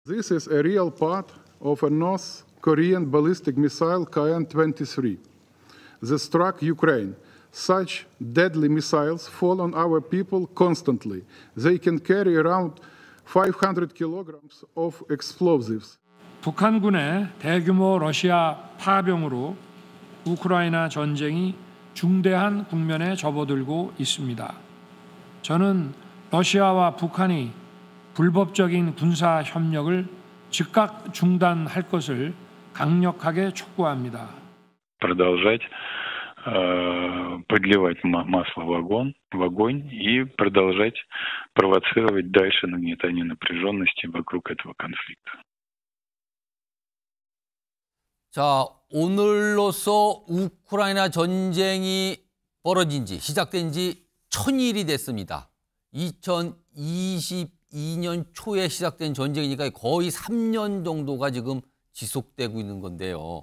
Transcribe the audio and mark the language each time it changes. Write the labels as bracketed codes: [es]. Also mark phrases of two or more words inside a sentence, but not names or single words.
[en] This is a real part of a North Korean ballistic missile KN-23 that struck Ukraine. Such deadly missiles fall on our people constantly. They can carry around 500 kilograms of explosives. [ko] 북한군의 대규모 러시아 파병으로 우크라이나 전쟁이 중대한 국면에 접어들고 있습니다. 저는 러시아와 북한이 불법적인 군사 협력을 즉각 중단할 것을 강력하게 촉구합니다. [ru] Продолжать подливать масло в огонь и продолжать провоцировать дальше нагнетание напряженности вокруг этого конфликта. [ko] 자, 오늘로써 우크라이나 전쟁이 벌어진 지, 시작된 지 1000일이 됐습니다. 2022년 초에 시작된 전쟁이니까 거의 3년 정도가 지금 지속되고 있는 건데요.